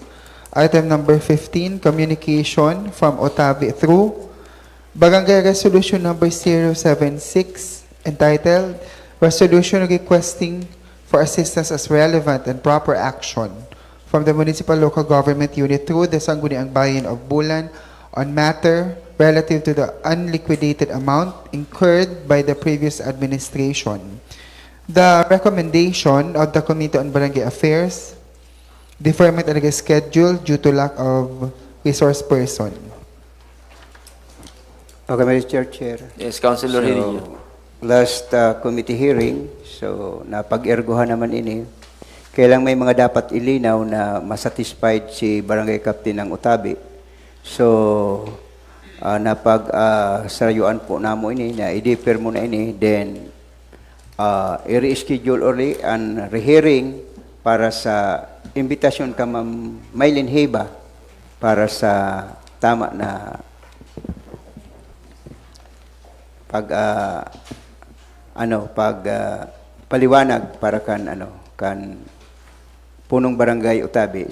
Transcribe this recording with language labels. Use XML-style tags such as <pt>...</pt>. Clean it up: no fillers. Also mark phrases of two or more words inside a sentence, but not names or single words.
<en>Item number 15, communication from Otavi through Barangay Resolution number 076, entitled Resolution Requesting for Assistance as Relevant and Proper Action from the Municipal Local Government Unit through the Sangguniang Bayan of Bulan on matter relative to the unliquidated amount incurred by the previous administration. The recommendation of the Committee on Barangay Affairs, deferment and reschedule due to lack of resource person. Okay, Mr. Chair. Yes, Councilor Hirillo. Last committee hearing,</en> <bik>so napag-erguhan naman ini. Kailang may mga dapat ilinaw na masatisfied si Barangay Captain ng Utabi. So, napag-sarayuan po namo ini, na i-defer mo na ini, then i-reschedule uli ang rehearing para sa invitation ka Ma'am Mylene Heba para sa tama na paliwanag para kan punong barangay Utabi.</bik>